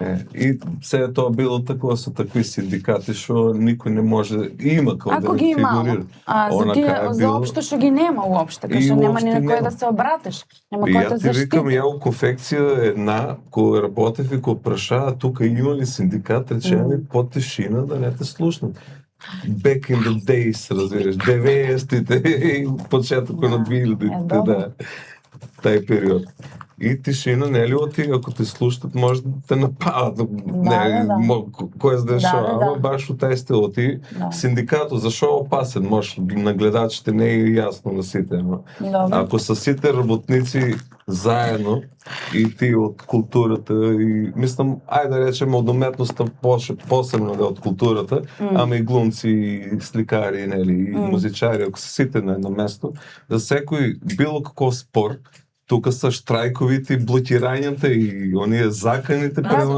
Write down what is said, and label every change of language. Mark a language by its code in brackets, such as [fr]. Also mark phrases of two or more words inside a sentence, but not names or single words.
[mk] И се тоа било такова со такви синдикати што никој не може има како ако да ги има, за тие заопшто што ги нема уопште, кај што нема ни на кој да се обратиш, нема кој да заштити. Ја ти викам, ја у конфекција една кој работев и кој прашаа тука има ли синдикат, речеме по тишина да не те слушнат. [en] Back in the days, [mk] разбираш, 90-тите и почетокот на 2000-тите, да. Тај период. И тишина, нели, оти, ако те слушат, може да те нападат, кој се дешава, ама баш у тај стил, оти, синдикатот, зашо е опасен, може на гледачите не е јасно на сите, ама ако са сите работници заедно и ти од културата и мислам, ајде да речеме од уметноста посебно да од културата, ама и глумци, и сликари, нели, и музичари, ако са сите на едно место, за секој било каков спор, тука са штрајковите, блокирањата и оние заканите према...